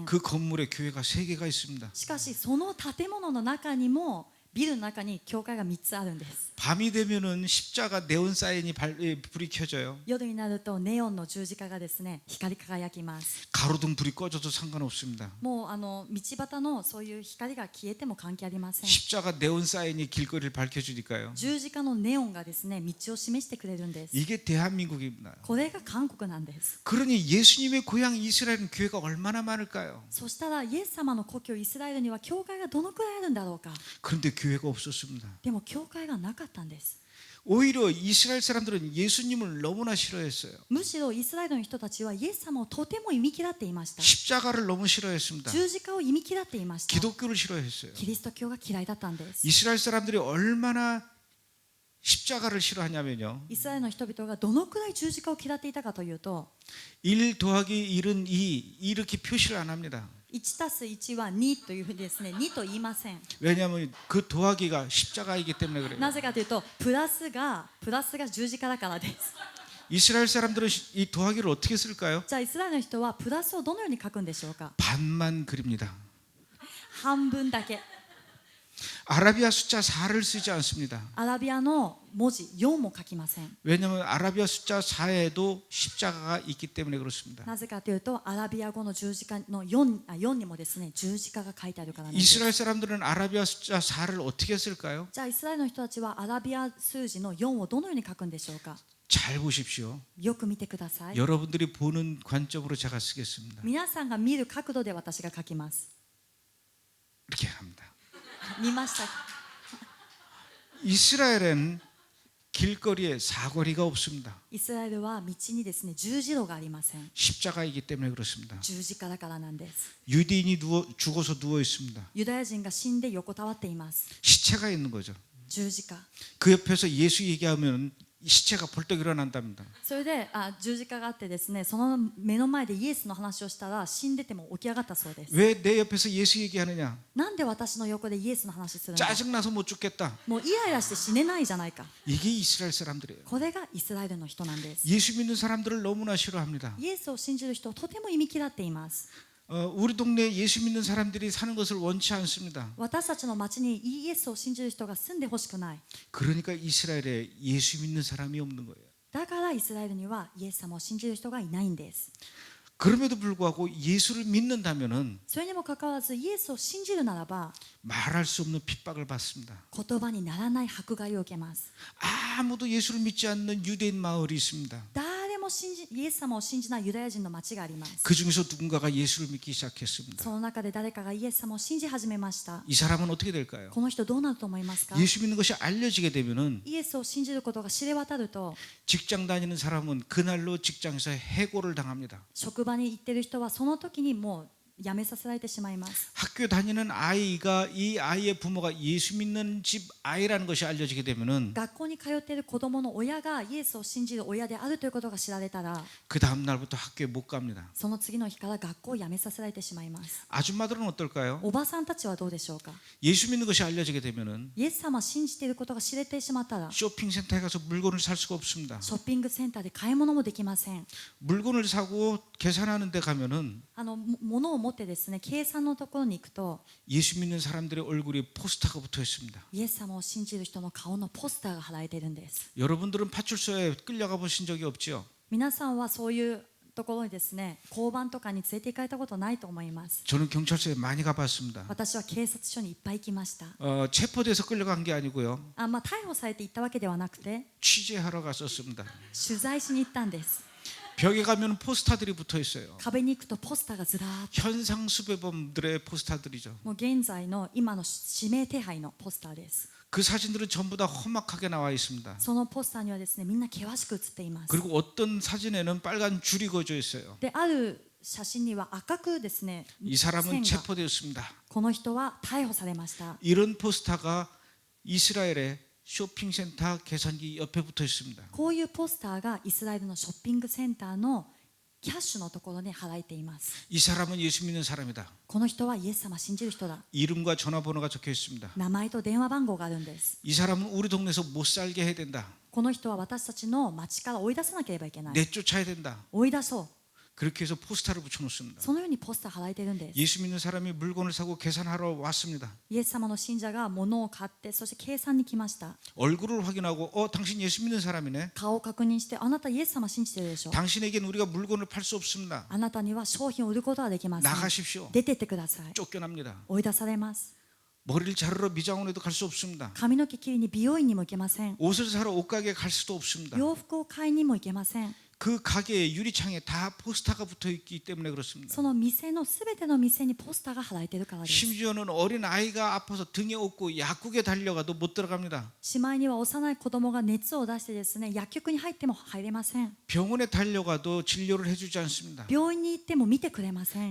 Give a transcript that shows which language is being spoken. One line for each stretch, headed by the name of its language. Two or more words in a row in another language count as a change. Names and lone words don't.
Korean: 그 건물에 교회가 3개가 있습니다.
Japanese: しかしその建物の中にもビルの中に教会が3つあるんです。
Korean: 밤이 되면은 십자가 네온 사인이 불이 켜져요.
Japanese: 夜になるとネオンの十字架がですね、光り輝きます。
Korean: 가로등 불이 꺼져도 상관없습니다.
Japanese: もう道端のそういう光が消えても関係ありません。
Korean: 십자가 네온 사인이 길거리를 밝혀주니까요.
Japanese: 十字架のネオンがですね、道を示してくれるんです。
Korean: 이게 대한민국입니다.
Japanese: これが韓国なんです。
Korean: 그러니 예수님의 고향 이스라엘은 교회가 얼마나 많을까요?
Japanese: そしたらイエス様の故郷イスラエルには教会がどのくらいあるんだろうか。
Korean: 그런데 교회가 없었습니다.
Japanese: でも教会がなかったんです。
Korean: 오히려 이스라엘 사람들은 예수님을 너무나 싫어했어요.
Japanese: むしろイスラエルの人たちはイエス様をとても忌み嫌っていました。
Korean: 십자가를 너무 싫어했습니다.
Japanese: 十字架を忌み嫌っていました。
Korean: 기독교를 싫어했어요.
Japanese: キリスト教が嫌いだったんです。
Korean: 이스라엘 사람들이 얼마나 십자가를 싫어하냐면요.
Japanese: イスラエルの人々がどのくらい十字架を嫌っていたかというと、
Korean: 1 더하기 1은 2 이렇게 표시를 안 합니다.
Japanese: 1 たす1は2というふうにですね、2と言いません。
Korean: 왜냐하면 그 더하기가 십자가이기 때문에 그래요.
Japanese: なぜかというと、プラスが十字架だからです。
Korean: 이스라엘 사람들은 이 더하기를 어떻게 쓸까요?
Japanese: じゃあイスラエルの人はプラスをどのように書くんでしょうか。
Korean: 반만 그립니다.
Japanese: 半分だけ。
Korean: 아라비아 숫자 4를 쓰지 않습니다.
Japanese: アラビアの文字4も書きません。
Korean: 왜냐하면 아라비아 숫자 4에도 십자가가 있기 때문에 그렇습니다.
Japanese: なぜかというと、アラビア語の十字架の4にもですね、十字架が書いてあるからなんです。
Korean: 이스라엘 사람들은 아라비아 숫자 4를 어떻게 쓸까요?
Japanese: じゃあイスラエルの人たちはアラビア数字の4をどのように書くんでしょうか。
Korean: 잘 보십시오.
Japanese: よく見てください。
Korean: 여러분들이 보는 관점으로 제가 쓰겠습니다.
Japanese: 皆さんが見る角度で私が書きます。
Korean: 이렇게 합니다.
Japanese: 見ました。
Korean: 이스라엘은 길거리에 사거리가 없습니다.
Japanese: イスラエルは道にですね十字路がありません。
Korean: 십자가이기 때문에 그렇습니다.
Japanese: 十字架だからなんです。
Korean: 유대인이 죽어서 누워 있습니다.
Japanese: ユダヤ人が死んで横たわっています。
Korean: 시체가 있는 거죠.
Japanese: 十字架。
Korean: 그 옆에서 예수 얘기하면 시체가 벌떡 일어난답니다.
Japanese: それで十字架があってですね、その目の前でイエスの話をしたら死んでても起き上がったそうです。
Korean: 왜 내 옆에서 예수 얘기하느냐?
Japanese: なんで私の横でイエスの話するんだ。
Korean: 짜증나서 못 죽겠다.
Japanese: もうイライラして死ねないじゃないか。
Korean: 이게 이스라엘 사람들이에요.
Japanese: これがイスラエルの人なんです。
Korean: 예수 믿는 사람들을 너무나 싫어합니다.
Japanese: イエスを信じる人をとても忌み嫌っています。
Korean: 우리 동네에 예수 믿는 사람들이 사는 것을 원치 않습니다.
Japanese: 私たちの町にイエスを信じる人が住んでほしくない。
Korean: 그러니까 이스라엘에 예수 믿는 사람이 없는 거예요.
Japanese: だからイスラエルにはイエス様を信じる人がいないんです。
Korean: 그럼에도 불구하고 예수를 믿는다면은
Japanese: それにもかかわらずイエスを信じるならば
Korean: 말할 수 없는 핍박을 받습니다.
Japanese: 言葉にならない迫害を受けます。
Korean: 아무도 예수를 믿지 않는 유대인 마을이 있습니다.
Japanese: 誰もイエス様を信じないユダヤ人の町があります。
Korean: 그 중에서 누군가가 예수를 믿기 시작했습니다.
Japanese: その中で誰かがイエス様を信じ始めました。
Korean: 이 사람은 어떻게 될까요?
Japanese: この人どうなると思いますか？
Korean: 예수 믿는 것이 알려지게 되면은
Japanese: イエスを信じることが知れ渡ると
Korean: 직장 다니는 사람은 그날로 직장에서 해고를 당합니다.
Japanese: 職場に行ってる人はその時にもう辞めさせられてしまいます。
Korean: 학교 다니는 아이가 이 아이의 부모가 예수 믿는 집 아이라는 것이 알려지게 되면은
Japanese: 学校に通っている子供の親がイエスを信じる親であるということが知られたら
Korean: 그 다음 날부터 학교에 못 갑니다.
Japanese: その次の日から学校を辞めさせられてしまいます。
Korean: 아줌마들은 어떨까요?
Japanese: おばさんたちはどうでしょうか？
Korean: 예수 믿는 것이 알려지게 되면은
Japanese: イエス様を信じていることが知れてしまったら
Korean: 쇼핑센터에 가서 물건을 살 수가 없습니다.
Japanese: ショッピングセンターで買い物もできません。
Korean: 물건을 사고 계산하는 데 가면은
Japanese: 物を持ってですね計算のところに行くと
Korean: 예수 믿는 사람들의 얼굴에 포스터가 붙어 있습니다.
Japanese: イエス様を信じる人の顔のポスターが貼られているんです。
Korean: 여러분들은 파출소에 끌려가 보신 적이 없지요?
Japanese: 皆さんはそういうところにですね交番とかに連れて行かれたことないと思います。
Korean: 저는 경찰서에 많이 가봤습니다.
Japanese: 私は警察署にいっぱい行きました。
Korean: 체포돼서 끌려간 게 아니고요.
Japanese: 逮捕されて行ったわけではなくて
Korean: 취재하러 갔었습니다.
Japanese: 取材しに行ったんです。
Korean: 벽에 가면 포스터들이 붙어 있어요.
Japanese: 壁に行くとポスターがずらーっと
Korean: 현상 수배범들의 포스터들이죠.
Japanese: もう現在の今の指名手配のポスターです。
Korean: 그 사진들은 전부 다 험악하게 나와 있습니다.
Japanese: そのポスターにはですねみんな険しく写っています。
Korean: 그리고 어떤 사진에는 빨간 줄이 그어져 있어요.
Japanese: である写真には赤くですね
Korean: 이
Japanese: 線
Korean: 사람은
Japanese: が
Korean: 체포되었습니다.
Japanese: この人は逮捕されました。
Korean: 이런 포스터가 이스라엘의 쇼핑센터 계산기 옆에 붙어 있습니다.
Japanese: こういうポスターがイスラエルのショッピングセンターのキャッシュのところに貼られています。
Korean: 이 사람은 예수 믿는 사람이다.
Japanese: この人はイエス様を信じる人だ。
Korean: 이름과 전화번호가 적혀 있습니다.
Japanese: 名前と電話番号があるんです。
Korean: 이 사람은 우리 동네에서 못 살게 해야 된다.
Japanese: この人は私たちの町から追い出さなければいけない。
Korean: 내쫓아야 된다.
Japanese: 追い出そう。
Korean: 그렇게 해서 포스터를 붙여놓습니다.
Japanese: そのようにポスター貼られているんです。
Korean: 예수 믿는 사람이 물건을 사고 계산하러 왔습니다.
Japanese: イエス様の信者が物を買ってそして計算に来ました。
Korean: 얼굴을 확인하고 당신 예수 믿는 사람이네.
Japanese: 顔を確認してあなたイエス様信じてるでしょう。
Korean: 당신에겐 우리가 물건을 팔 수 없습니다.
Japanese: あなたには商品を売ることはできません。
Korean: 나가십시오.
Japanese: 出てってください。
Korean: 쫓겨납니다.
Japanese: 追い出されます。
Korean: 머리를 자르러 미장원에도 갈 수 없습니다.
Japanese: 髪の毛切りに美容院にも行けません。
Korean: 옷을 사러 옷가게에 갈 수도 없습니다.
Japanese: 洋服を買いにも行けません。
Korean: 그 가게의 유리창에 다 포스터가 붙어 있기 때문에 그렇습니다.
Japanese: その店のすべての店にポスターが貼られているからです。
Korean: 심지어는 어린 아이가 아파서 등에 업고 약국에 달려가도 못 들어갑니다.
Japanese: しまいには幼い子供が熱を出してですね薬局に入っても入れません。
Korean: 병원에 달려가도 진료를 해주지 않습니다.
Japanese: 病院に行っても見てくれません。